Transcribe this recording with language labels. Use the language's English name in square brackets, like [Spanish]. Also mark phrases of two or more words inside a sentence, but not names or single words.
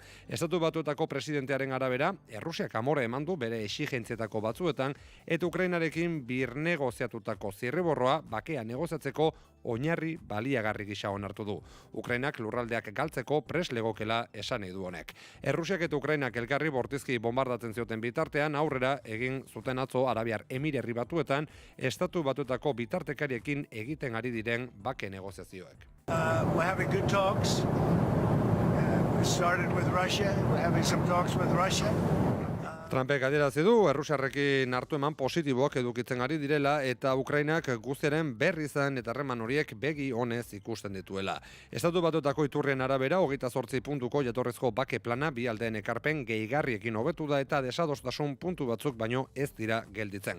[Basque] Estatu Batuetako presidentearen arabera, Errusiak amore eman du bere exigentzietako batzuetan, eta Ukrainarekin birnegoziatutako zirriborroa bakea negoziatzeko oinarri baliagarri gisa onartu du. Ukrainak lurraldeak galtzeko pres legokela esan nahi du honek. Errusiak eta Ukrainak elkarri bortizki bombardatzen zioten bitartean aurrera egin zuten atzo Arabiar Emirerri Batuetan Estatu Batuetako bitartekariekin egiten ari diren bake negoziazioek. [English] We're having good talks. We started with Russia. We're having some talks with Russia. [Basque] Trumpek adierazi du Errusiarrekin hartu eman positiboak edukitzen ari direla eta Ukrainak guztiaren berri izan eta harreman horiek begi onez ikusten dituela. Estatu Batuetako iturrien arabera 28 puntuko jatorrezko bake plana bi aldeen ekarpen gehigarriekin hobetu da eta desadostasun puntu batzuk baino ez dira gelditzen.